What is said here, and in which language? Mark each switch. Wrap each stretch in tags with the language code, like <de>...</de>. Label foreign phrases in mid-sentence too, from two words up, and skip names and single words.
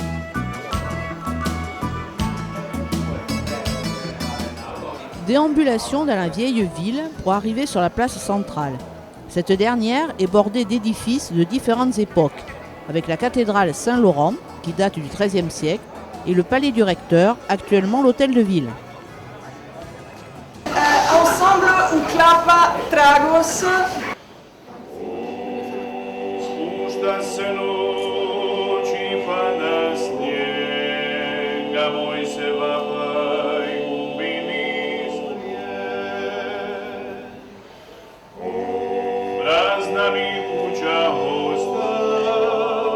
<fr>Déambulation dans la vieille ville pour arriver sur la place centrale. Cette dernière est bordée d'édifices de différentes époques, avec la cathédrale Saint-Laurent, qui date du XIIIe siècle, et le palais du recteur, actuellement l'hôtel de ville. Ensemble, u klapa tragos.</fr> <hr>Da se noći pada snijega, moj se vapaj gubi niz prazna mi kuća ostaje.</hr>